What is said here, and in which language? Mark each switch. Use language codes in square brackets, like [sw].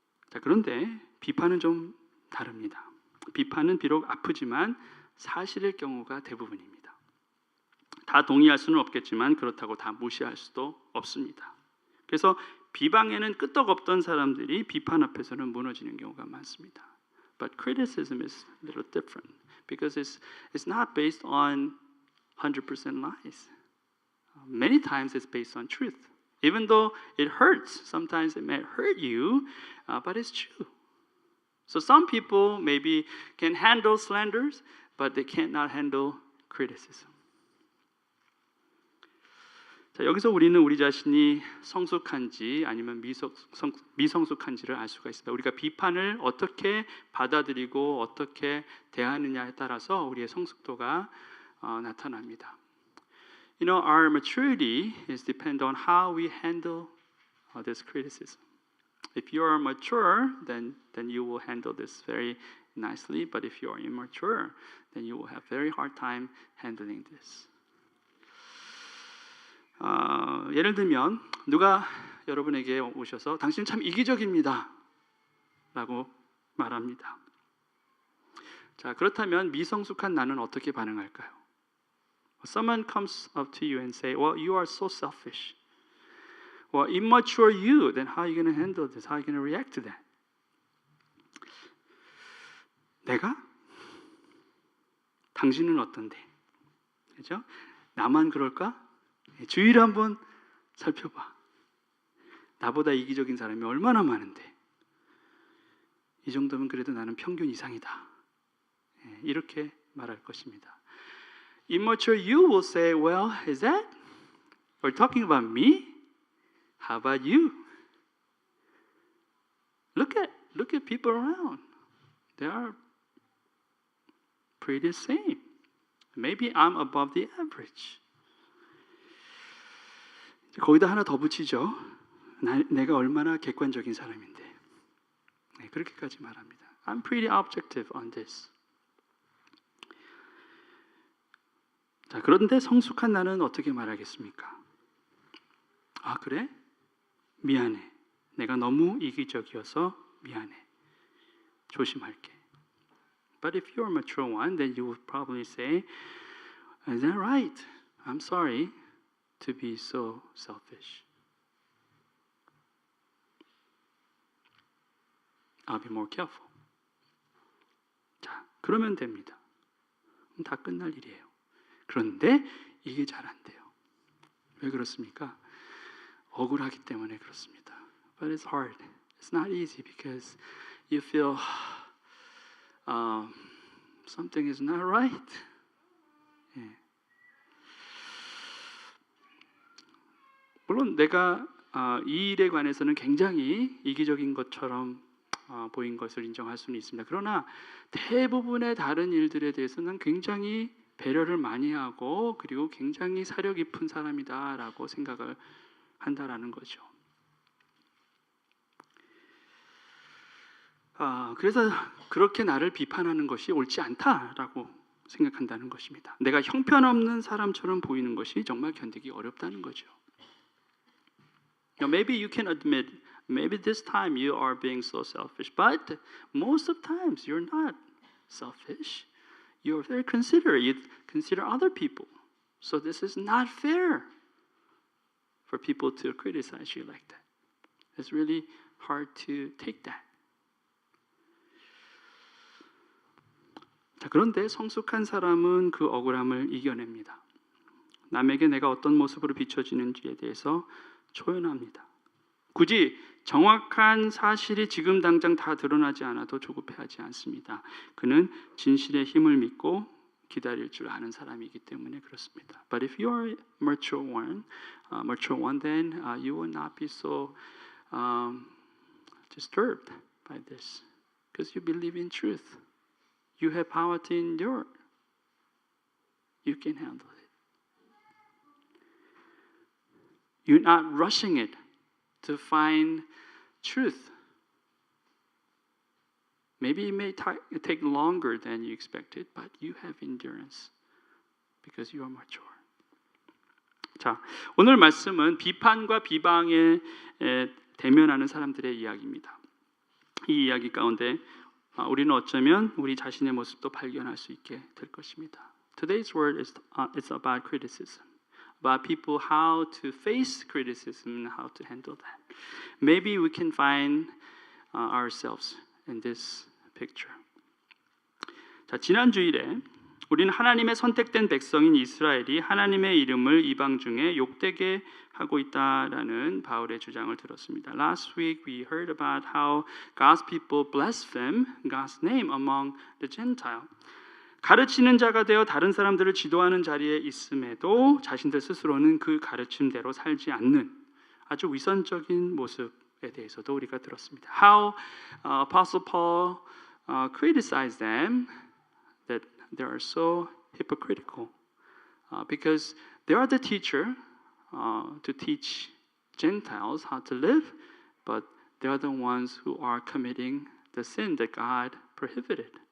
[ko] 자, 그런데 비판은 좀 다릅니다. 비판은 비록 아프지만 사실일 경우가 대부분입니다. 다 동의할 수는 없겠지만 그렇다고 다 무시할 수도 없습니다. 그래서 비방에는 끄떡없던 사람들이 비판 앞에서는 무너지는 경우가 많습니다. [en] But criticism is a little different because it's not based on 100% lies. Many times it's based on truth. Even though it hurts, sometimes it may hurt you, but it's true. So some people maybe can handle slanders, but they cannot handle criticism. [ko] 자, 여기서 우리는 우리 자신이 성숙한지 아니면 미성숙한지를 알 수가 있습니다. 우리가 비판을 어떻게 받아들이고 어떻게 대하느냐에 따라서 우리의 성숙도가 나타납니다. [en] You know, our maturity is depend on how we handle this criticism. If you are mature, then you will handle this very nicely. But if you are immature, then you will have very hard time handling this. [ko] 예를 들면 누가 여러분에게 오셔서 당신 참 이기적입니다 라고 말합니다. 자, 그렇다면 미성숙한 나는 어떻게 반응할까요? [en] Someone comes up to you and say, well, you are so selfish. Well, immature you, then how are you going to handle this? How are you going to react to that? [ko] 내가? 당신은 어떤데? 그죠? 나만 그럴까? 주위를 한번 살펴봐. 나보다 이기적인 사람이 얼마나 많은데 이 정도면 그래도 나는 평균 이상이다. 이렇게 말할 것입니다. [en] Immature you will say, well, is that? We're talking about me? How about you? Look at people around. They are pretty same. Maybe I'm above the average. [ko] 거기다 하나 더 붙이죠. 내가 얼마나 객관적인 사람인데. 네, 그렇게까지 말합니다. [en] I'm pretty objective on this. [ko] 자, 그런데 성숙한 나는 어떻게 말하겠습니까? 아, 그래? 미안해. 내가 너무 이기적이어서 미안해. 조심할게. [en] But if you're a mature one, then you would probably say, is that right? I'm sorry to be so selfish. I'll be more careful. [ko] 자, 그러면 됩니다. 다 끝날 일이에요. 그런데 이게 잘 안 돼요. 왜 그렇습니까? 억울하기 때문에 그렇습니다. [en] But it's hard. It's not easy because you feel something is not right. [ko] 예. 물론 내가 이 일에 관해서는 굉장히 이기적인 것처럼 보인 것을 인정할 수는 있습니다. 그러나 대부분의 다른 일들에 대해서는 굉장히 배려를 많이 하고 그리고 굉장히 사려 깊은 사람이다라고 생각을 한다라는 거죠. 그래서 그렇게 나를 비판하는 것이 옳지 않다라고 생각한다는 것입니다. 내가 형편없는 사람처럼 보이는 것이 정말 견디기 어렵다는 거죠. [en] Now maybe you can admit, maybe this time you are being so selfish, but most of the times you're not selfish. You're very considerate. You consider other people. So this is not fair for people to criticize you like that. It's really hard to take that. [ko] 자, 그런데 성숙한 사람은 그 억울함을 이겨냅니다. 남에게 내가 어떤 모습으로 비춰지는지에 대해서 초연합니다. 굳이 정확한 사실이 지금 당장 다 드러나지 않아도 조급해하지 않습니다. 그는 진실의 힘을 믿고 기다릴 줄 아는 사람이기 때문에 그렇습니다. [en] But if you are mature one, then you will not be so disturbed by this, because you believe in truth. You have power to endure. You can handle it. You're not rushing it to find truth. Maybe it may take longer than you expected, but you have endurance because you are mature. [ko] 자, 오늘 말씀은 비판과 비방에 대면하는 사람들의 이야기입니다. 이 이야기 가운데 우리는 어쩌면 우리 자신의 모습도 발견할 수 있게 될 것입니다. [en] Today's word is about criticism. About people how to face criticism and how to handle that. Maybe we can find ourselves in this picture. [ko] 자, 지난 주일에 우리는 하나님의 선택된 백성인 이스라엘이 하나님의 이름을 이방 중에 욕되게 하고 있다라는 바울의 주장을 들었습니다. [en] Last week we heard about how God's people blaspheme God's name among the Gentile. [ko] 가르치는 자가 되어 다른 사람들을 지도하는 자리에 있음에도 자신들 스스로는 그 가르침대로 살지 않는 아주 위선적인 모습에 대해서도 우리가 들었습니다. [en] How Apostle Paul criticized them that they are so hypocritical because they are the teacher to teach Gentiles how to live, but they are the ones who are committing the sin that God prohibited.